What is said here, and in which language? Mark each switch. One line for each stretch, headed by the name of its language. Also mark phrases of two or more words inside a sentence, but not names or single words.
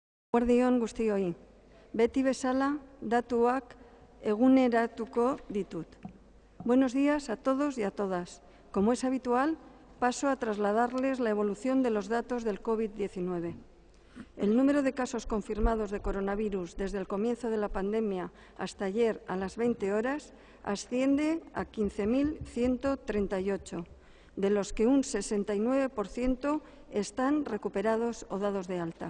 Basque: Eguerdi-on guztioi, beti bezala datuak eguneratuko ditut.
Spanish: Buenos días a todos y a todas. Como es habitual, paso a trasladarles la evolución de los datos del COVID-19. El número de casos confirmados de coronavirus desde el comienzo de la pandemia hasta ayer a las 20 horas asciende a 15.138, de los que un 69% están recuperados o dados de alta.